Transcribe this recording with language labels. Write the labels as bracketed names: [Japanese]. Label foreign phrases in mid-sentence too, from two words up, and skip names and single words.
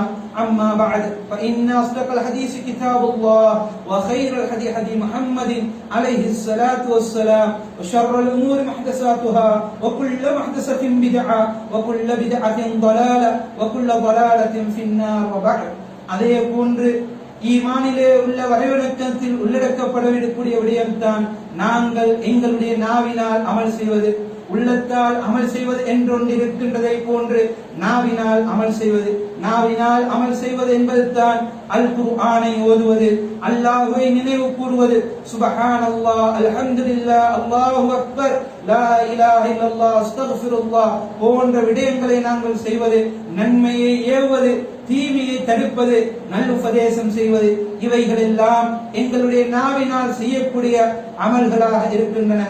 [Arabic] أما بعد فإن أصدق الحديث كتاب الله وخير الهدي هدي محمد عليه الصلاة والسلام وشر الأمور محدثاتها وكل محدثة بدعة وكل بدعة ضلالة وكل ضلالة في النار وبعد. [Tamil] அதே போன்று ஈமானிலே உள்ள வரைவிலக்கணத்தில் உள்ளடக்கப்படக்கூடிய விடயம்தான் நாங்கள் எங்களுடைய நாவினால் அமல் செய்வது. உள்ளத்தால் அமல் செய்வது என்றொன்று இருக்கின்றதை போன்று நாவினால் அமல் செய்வது என்பதுதான் அல் குர்ஆனை ஓதுவது, அல்லாஹ்வை நினைவு கூறுவது, [Arabic] سبحان الله، الحمد لله، الله أكبر، لا إله إلا الله، أستغفر الله [Tamil] போன்ற விடயங்களை நாங்கள் செய்வது, நன்மையை ஏவுவது, தீமையை தடுப்பது, நல்லுபதேசம் செய்வது, இவைகள் எல்லாம் எங்களுடைய நாவினால் செய்யக்கூடிய அமல்களாக இருக்கின்றன.